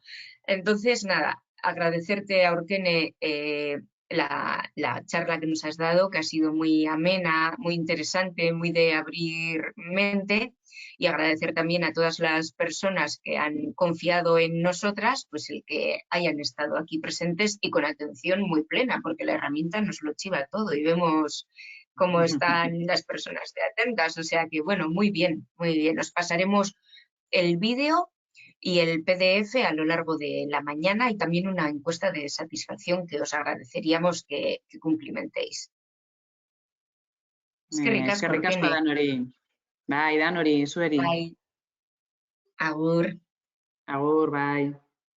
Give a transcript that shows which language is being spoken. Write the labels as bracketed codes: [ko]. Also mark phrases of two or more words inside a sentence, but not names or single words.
[es] Entonces, nada, agradecerte, Aurkene, la charla que nos has dado, que ha sido muy amena, muy interesante, muy de abrir mente, y agradecer también a todas las personas que han confiado en nosotras, pues el que hayan estado aquí presentes y con atención muy plena, porque la herramienta nos lo chiva todo y vemos cómo están las personas de atentas. O sea que, bueno, muy bien, muy bien. Os pasaremos el vídeo y el PDF a lo largo de la mañana y también una encuesta de satisfacción que os agradeceríamos que cumplimentéis. Es que [eu] Eskerrik asko, ricasco, Eugene. Danori. Bai, Danori, zueri. Bai, agur. Agur, bai.